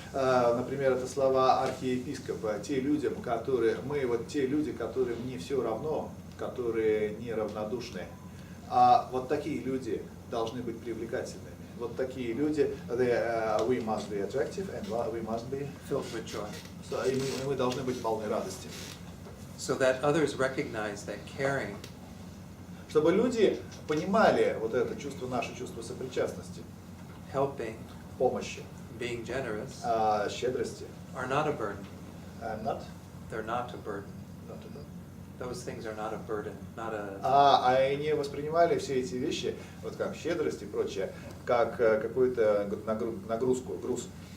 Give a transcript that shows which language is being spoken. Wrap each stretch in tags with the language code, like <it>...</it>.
<ru>Например, это слова архиепископа. Те люди, которые которым не все равно, которые неравнодушны. А вот такие люди должны быть привлекательными. Вот такие люди,</ru> <en>we must be attractive and we must be Filled with joy.</en> <ru>и мы должны быть полны радости.</ru> <en>So that others recognize that caring</en> <ru>Чтобы люди понимали вот это чувство, наше чувство сопричастности,</ru> <en>helping,</en> <ru>помощи,</ru> <en>being generous</en> <ru>щедрости.</ru> <en>are not a burden. Not? They're not a burden. Not at all. Those things are not a burden, not a...</en> <ru>Они воспринимали все эти вещи, вот как щедрость и прочее, как какую-то нагрузку, груз.</ru>